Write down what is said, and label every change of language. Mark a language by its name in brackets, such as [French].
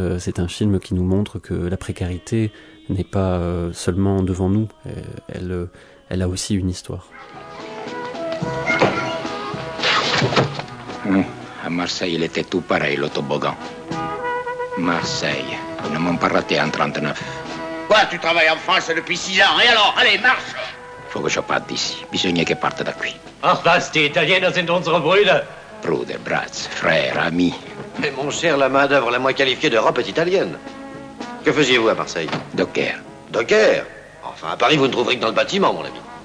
[French] C'est un film qui nous montre que la précarité n'est pas seulement devant nous, elle a aussi une histoire. À Marseille, il était tout pareil, le toboggan. Marseille, ils ne m'ont pas raté en 39. Quoi, tu travailles en France depuis 6 ans, et alors, allez, marche! Faut que je parte d'ici, [Italian] bisogna che parte da qui. [German] Ach, was, die Italiener sind unsere Brüder. Bruder, Bratz, [French] frère, ami. Mais mon cher, la main-d'œuvre la moins qualifiée d'Europe est italienne. Que faisiez-vous à Marseille? Docker. Docker? Enfin, à Paris, vous ne trouverez que dans le bâtiment, mon ami.